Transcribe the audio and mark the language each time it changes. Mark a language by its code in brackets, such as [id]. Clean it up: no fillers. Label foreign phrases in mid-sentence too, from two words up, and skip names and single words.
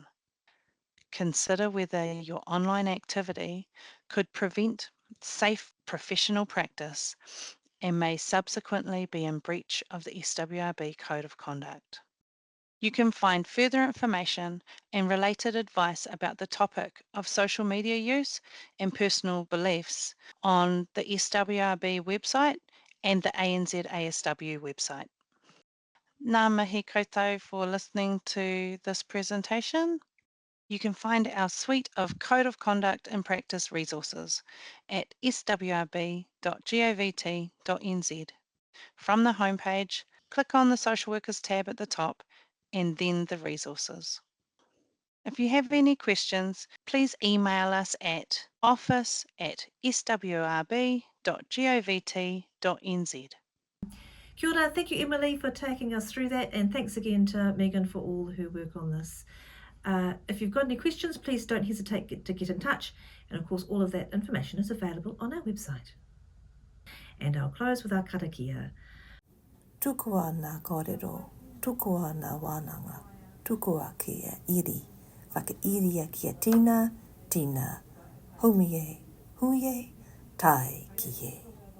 [en] Consider whether your online activity could prevent safe professional practice and may subsequently be in breach of the SWRB Code of Conduct. You can find further information and related advice about the topic of social media use and personal beliefs on the SWRB website and the ANZ ASW website. [mi] Ngā mihi koutou [en] for listening to this presentation. You can find our suite of Code of Conduct and Practice resources at swrb.govt.nz. From the homepage, click on the Social Workers tab at the top and then the resources. If you have any questions, please email us at office@swrb.govt.nz. [mi] Kia ora, [en] thank you Emily for taking us through that, and thanks again to Megan for all her work on this. If you've got any questions, please don't hesitate to get in touch, and of course all of that information is available on our website. And I'll close with our karakia. [mi] Tukua ngā kōrero, tukua ngā wānanga, tukua kia iri, whakairia kia tina, tina, humie, huie, tai kie.